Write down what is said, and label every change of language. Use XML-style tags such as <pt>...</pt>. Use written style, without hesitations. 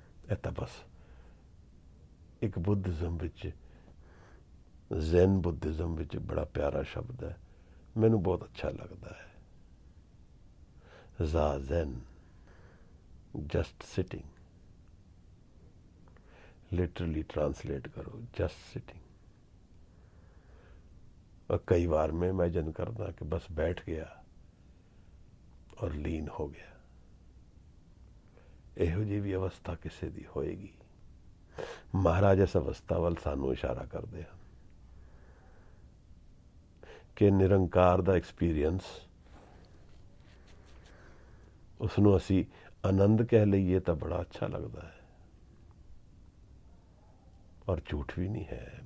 <pa>ਇਹ ਤਾਂ ਬਸ ਇੱਕ ਬੁੱਧਿਜ਼ਮ ਵਿੱਚ, ਜ਼ੈਨ ਬੁੱਧਿਜ਼ਮ ਵਿੱਚ ਬੜਾ ਪਿਆਰਾ ਸ਼ਬਦ ਹੈ, ਮੈਨੂੰ ਬਹੁਤ ਅੱਛਾ ਲੱਗਦਾ ਹੈ।</pa> <en>Zazen, just sitting, literally translate करो just sitting.</en> <hi>और कई बार मैं इमेजिन करता कि बस बैठ गया और लीन हो गया।</hi> <pa>ਇਹੋ ਜਿਹੀ ਵੀ ਅਵਸਥਾ ਕਿਸੇ ਦੀ ਹੋਏਗੀ। ਮਹਾਰਾਜ ਇਸ ਅਵਸਥਾ ਵੱਲ ਸਾਨੂੰ ਇਸ਼ਾਰਾ ਕਰਦੇ ਹਨ ਕਿ ਨਿਰੰਕਾਰ ਦਾ ਐਕਸਪੀਰੀਅੰਸ, ਉਸਨੂੰ ਅਸੀਂ ਆਨੰਦ ਕਹਿ ਲਈਏ ਤਾਂ ਬੜਾ ਅੱਛਾ ਲੱਗਦਾ ਹੈ, ਔਰ ਝੂਠ ਵੀ ਨਹੀਂ ਹੈ।</pa>